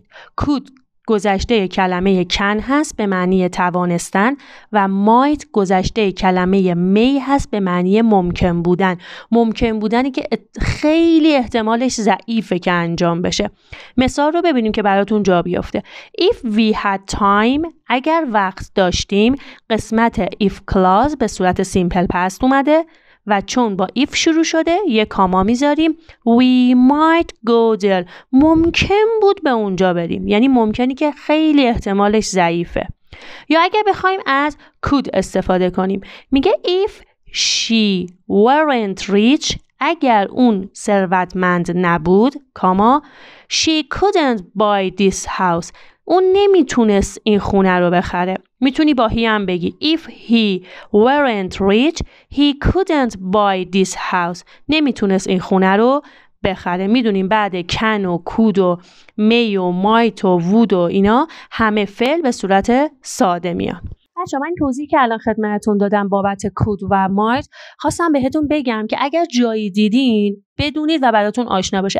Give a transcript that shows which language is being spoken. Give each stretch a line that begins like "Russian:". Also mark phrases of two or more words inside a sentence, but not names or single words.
Persian: could گذشته کلمه can هست به معنی توانستن و might گذشته کلمه may هست به معنی ممکن بودن. ممکن بودنی که خیلی احتمالش ضعیفه که انجام بشه. مثال رو ببینیم که براتون جا بیفته.
English: If we had time
Persian: اگر وقت داشتیم قسمت
English: if clause
Persian: به صورت
English: simple past
Persian: اومده و چون با if شروع شده یک کاما میذاریم
English: we might go there.
Persian: ممکن بود به اونجا بریم. یعنی ممکنی که خیلی احتمالش ضعیفه. یا اگه بخوایم از could استفاده کنیم میگه
English: if she weren't rich
Persian: اگر اون ثروتمند نبود کاما
English: she couldn't buy this house
Persian: اون نمیتونست این خونه رو بخره.
English: میتونی با he هم بگی if he weren't rich he couldn't buy this house
Persian: نمیتونست این خونه رو بخره. میدونیم بعد can و could و may و might و would و اینا همه فعل به صورت ساده میان. بچه‌ها من توضیحی که الان خدمتتون دادم بابت could و might خواستم بهتون بگم که اگر جایی دیدین بدونید و براتون آشنا باشه.